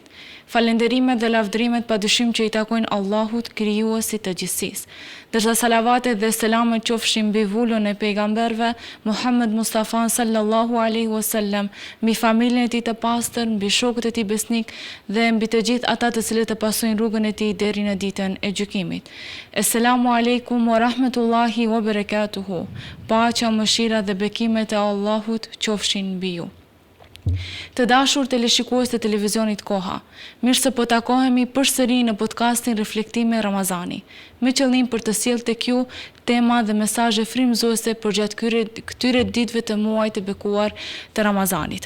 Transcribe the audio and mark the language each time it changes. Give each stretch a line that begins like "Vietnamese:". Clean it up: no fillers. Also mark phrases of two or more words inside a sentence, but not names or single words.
Albanian: Falënderimet dhe lavdrimet padyshim që i takojnë Allahut, krijuesit të gjithësisë. Dërsa salavatet dhe selamet qofshin mbi vullën e pejgamberëve, Muhammed Mustafa
Arabic: صلى الله عليه وسلم,
Albanian: mbi familjen e tij të pastër, mbi shokët e tij besnik dhe mbi të gjithë ata të cilët e pasojnë rrugën e tij deri në ditën e gjykimit.
Arabic: السلام عليكم ورحمة الله وبركاته.
Albanian: Paqja, mëshira dhe bekimet e Allahut qofshin mbi ju. Të dashur teleshikues të televizionit Koha, mirë se po takohemi përsëri në podcastin Reflektime Ramazani, me qëllim për të sjellë tek ju tema dhe mesazhe frymëzuese përgjatë këtyre ditëve të muajit të bekuar të Ramazanit.